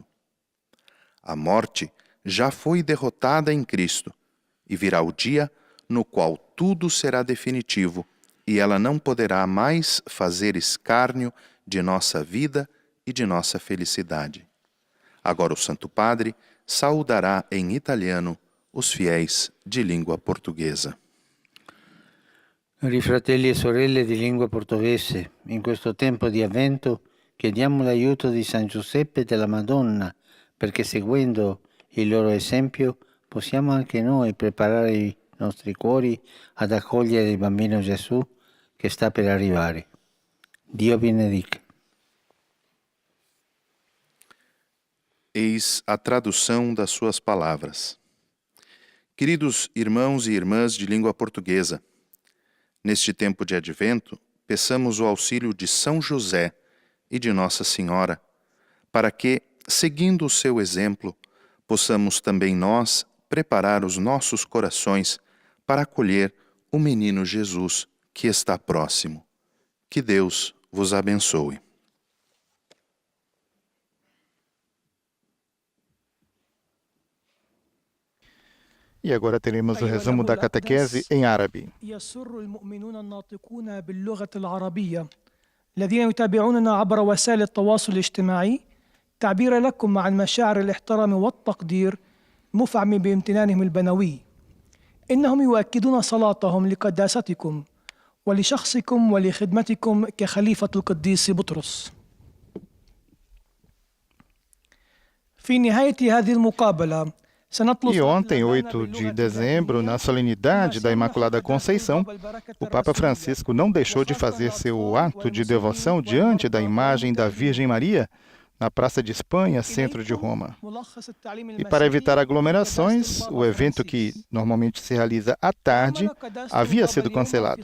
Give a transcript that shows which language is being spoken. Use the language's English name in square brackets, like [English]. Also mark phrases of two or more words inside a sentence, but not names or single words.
[Portuguese] A morte já foi derrotada em Cristo, e virá o dia no qual tudo será definitivo, e ela não poderá mais fazer escárnio de nossa vida e de nossa felicidade. Agora o Santo Padre saudará em italiano os fiéis de língua portuguesa. [Italian] Cari fratelli e sorelle di lingua portoghese, in questo tempo di avvento chiediamo l'aiuto di San Giuseppe e della Madonna, perché seguendo il loro esempio possiamo anche noi preparare i nostri cuori ad accogliere il bambino Gesù che sta per arrivare. Dio benedica. [Portuguese] Eis a tradução das suas palavras. Queridos irmãos e irmãs de língua portuguesa, neste tempo de advento, peçamos o auxílio de São José e de Nossa Senhora, para que, seguindo o seu exemplo, possamos também nós preparar os nossos corações para acolher o menino Jesus que está próximo. Que Deus vos abençoe. E agora teremos o resumo da catequese em árabe. [Arabic] يسر المؤمنون الناطقون باللغة العربية الذين يتابعوننا عبر وسائل التواصل الاجتماعي تعبير لكم عن مشاعر الاحترام والتقدير مفعم بامتنانهم البنوي. إنهم يؤكدون صلاتهم لقداستكم ولشخصكم ولخدمتكم كخليفة القديس بطرس. في نهاية هذه المقابلة [Portuguese] E ontem, 8 de dezembro, na solenidade da Imaculada Conceição, o Papa Francisco não deixou de fazer seu ato de devoção diante da imagem da Virgem Maria na Praça de Espanha, centro de Roma. E para evitar aglomerações, o evento que normalmente se realiza à tarde havia sido cancelado.